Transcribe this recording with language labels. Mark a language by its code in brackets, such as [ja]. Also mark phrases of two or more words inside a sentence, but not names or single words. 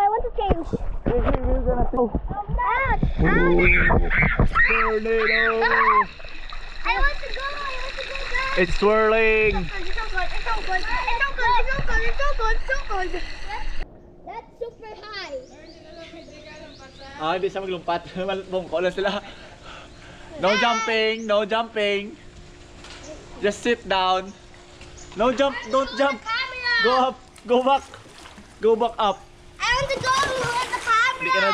[en] I want to change. We're gonna go. Ouch! Ouch! Tornado! I want to go! I want to go back! It's swirling! It's so good! It's so good! It's so good! It's so good! It's so good! It's so good! That's super high! [hil] Hindi siya maglumpat. Bungko lang sila. [en] No jumping! No jumping! Just sit down. No jump! Don't jump! Go up! Go back! Go back up! I want to go with the camera!